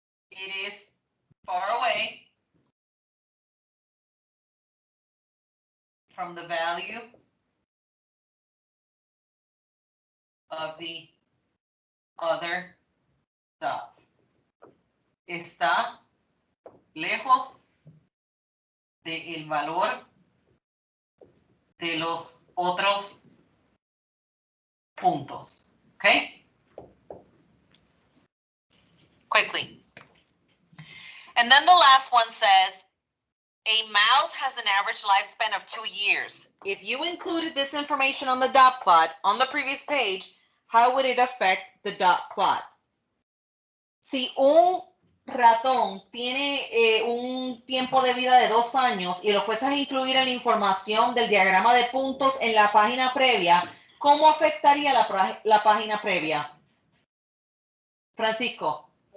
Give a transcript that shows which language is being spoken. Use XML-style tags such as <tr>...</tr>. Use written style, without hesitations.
<en>It is far away from the value of the other dots.</en> <es>Está lejos del valor de los otros puntos.</es> <en>Okay? Quickly. And then the last one says, a mouse has an average lifespan of 2 years. If you included this information on the dot plot on the previous page, how would it affect the dot plot?</en> <es>Si un ratón tiene un tiempo de vida de 2 años y lo fuerzas a incluir en la información del diagrama de puntos en la página previa, ¿cómo afectaría la página previa? Francisco.</es>